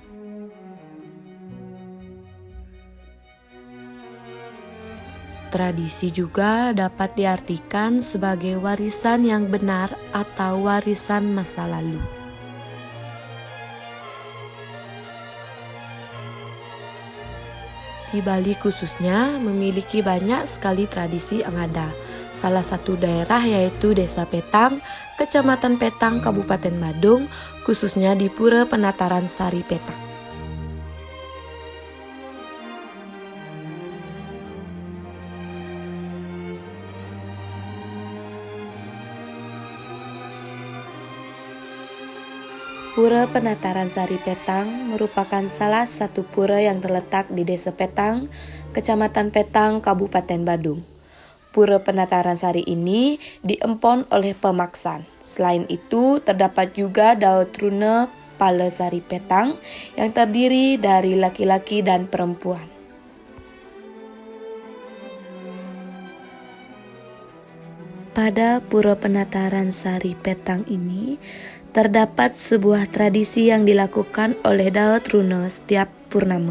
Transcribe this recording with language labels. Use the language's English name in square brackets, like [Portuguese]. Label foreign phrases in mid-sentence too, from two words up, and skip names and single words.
[Indonesian] Tradisi juga dapat diartikan sebagai warisan yang benar atau warisan masa lalu. Di Bali khususnya memiliki banyak sekali tradisi yang ada. Salah satu daerah yaitu Desa Petang, Kecamatan Petang, Kabupaten Badung, khususnya di Pura Penataran Sari Petang. Pura Penataran Sari Petang merupakan salah satu pura yang terletak di Desa Petang, Kecamatan Petang, Kabupaten Badung. Pura Penataran Sari ini diempon oleh pemaksan. Selain itu, terdapat juga Daud Rune Pala Sari Petang yang terdiri dari laki-laki dan perempuan. Pada Pura Penataran Sari Petang ini, terdapat sebuah tradisi yang dilakukan oleh Daud Rune setiap purnama.